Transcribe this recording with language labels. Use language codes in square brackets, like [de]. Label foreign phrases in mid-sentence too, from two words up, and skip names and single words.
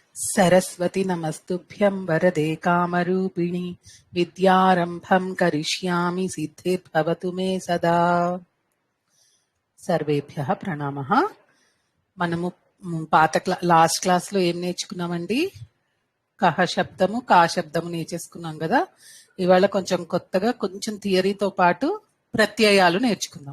[sa] सरस्वती नमस्तुभ्यं वरदे कामरूपिणि विद्यारम्भं करिष्यामि सिद्धिर्भवतु मे सदा. సర్వేభ్యః ప్రణామః. [te] మనము పాత [en] last class [te] లో ఏం నేర్చుకున్నామండి? కహ శబ్దము కా శబ్దము నేర్చేసుకున్నాం కదా. ఇవాళ కొంచెం కొత్తగా కొంచెం థియరీతో పాటు ప్రత్యయాలు నేర్చుకుందాం.